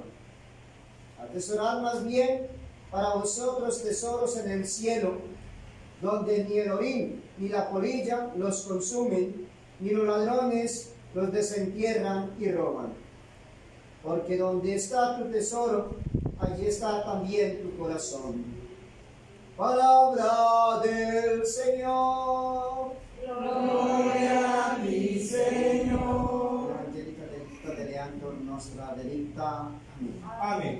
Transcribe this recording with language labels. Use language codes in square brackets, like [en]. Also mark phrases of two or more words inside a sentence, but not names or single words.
[es] Atesorad más bien para vosotros tesoros en el cielo, donde ni el orín ni la polilla los consumen, ni los ladrones los desentierran y roban. Porque donde está tu tesoro, allí está también tu corazón. Palabra del Señor. Gloria a ti, Señor. [la] Angelica delicta deleantur nostra delicta. [es] Amén. Amén.